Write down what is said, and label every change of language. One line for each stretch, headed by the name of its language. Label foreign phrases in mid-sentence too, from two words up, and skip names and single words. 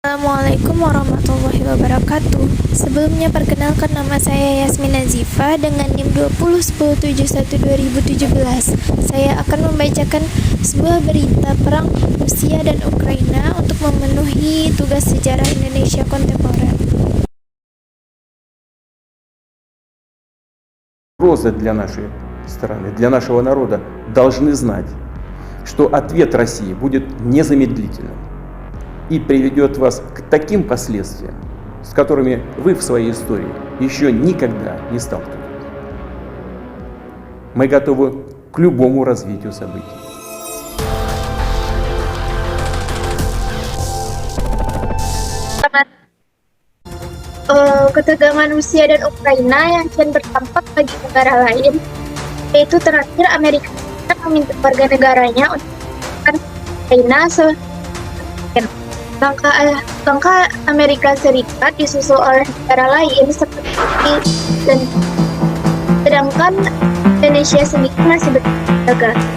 Arabic: السلام عليكم ورحمة الله وبركاته.
Indonesian: Sebelumnya perkenalkan nama saya Yasmin Nazifa dengan NIM 2010712017. Saya akan membacakan sebuah berita perang Rusia dan Ukraina untuk memenuhi tugas sejarah Indonesia kontemporer.
Russian: Угроза для нашей страны, для нашего народа должны знать, что ответ России будет незамедлительным и приведет вас к таким последствиям, с которыми вы в своей истории еще никогда не сталкивались. Мы готовы к любому развитию событий.
Indonesian: Ketegangan Rusia dan Ukraina yang kian berdampak bagi negara lain, yaitu terakhir Amerika Serikat meminta warga negaranya untuk melakukan Ukraina langkah Amerika Serikat disusul oleh negara lain seperti dan sedangkan Indonesia sendiri masih berjaga.